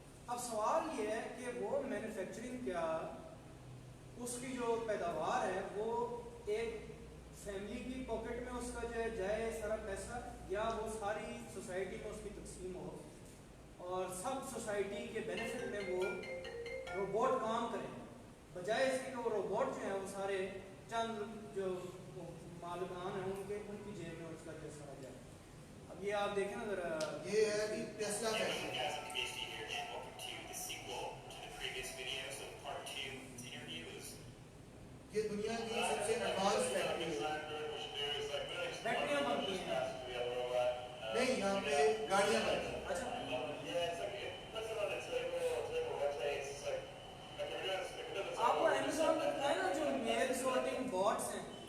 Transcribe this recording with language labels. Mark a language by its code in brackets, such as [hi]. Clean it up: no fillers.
[hi] अब सवाल ये है कि वो मैन्युफैक्चरिंग क्या उसकी जो पैदावार है वो एक फैमिली की पॉकेट में उसका जो है जाए सारा पैसा, या वो सारी सोसाइटी में उसकी तकसीम हो और सब सोसाइटी के बेनिफिट में वो रोबोट काम करें, बजाय इसके कि वो रोबोट जो है वो सारे चंद जो मालिकान हैं उनकी जेब में उसका जो सारा जाए। अब ये आप देखें ना जरा, ये है कि Tesla factory, [en] As a PhD here, and welcome to the sequel to the previous videos of part 2 interviews. [hi] ये दुनिया की सबसे एडवांस फैक्ट्री है। बैटरियाँ बनती हैं। नहीं, यहाँ पे गाड़ियाँ बनती हैं। अच्छा, आपको अमेज़न में दिखाया ना जो मेल सॉर्टिंग बॉट्स हैं,